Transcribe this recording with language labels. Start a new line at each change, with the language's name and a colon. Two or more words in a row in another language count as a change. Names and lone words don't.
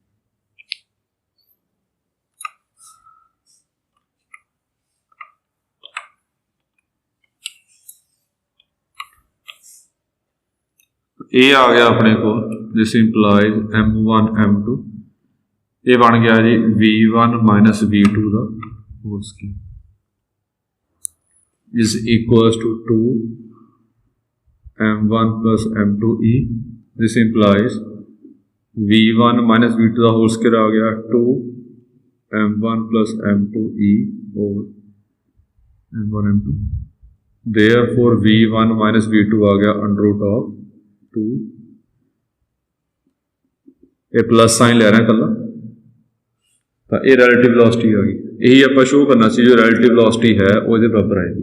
Punjabi: ਇਹ ਆ ਗਿਆ ਆਪਣੇ ਕੋਲ,
English: this implies
Punjabi: m1 m2, ਇਹ ਬਣ ਗਿਆ ਜੀ
English: v1 minus v2
Punjabi: ਦਾ
English: whole square is equals to 2 m1 plus m2 e। this implies v1 minus v2 ਦਾ whole square
Punjabi: ਆ ਗਿਆ
English: 2 m1 plus m2 e over m1 m2, therefore v1 minus v2 ਆ ਗਿਆ under root of 2।
Punjabi: ਇਹ
English: plus sign
Punjabi: ਲੈ ਰਹੇ ਇਕੱਲਾ, ਤਾਂ ਇਹ
English: relative velocity
Punjabi: ਆ ਗਈ। ਇਹੀ ਆਪਾਂ ਸ਼ੋਅ ਕਰਨਾ ਸੀ, ਜੋ
English: relative velocity
Punjabi: ਹੈ ਉਹ ਇਹਦੇ ਬਰਾਬਰ ਆਏਗੀ।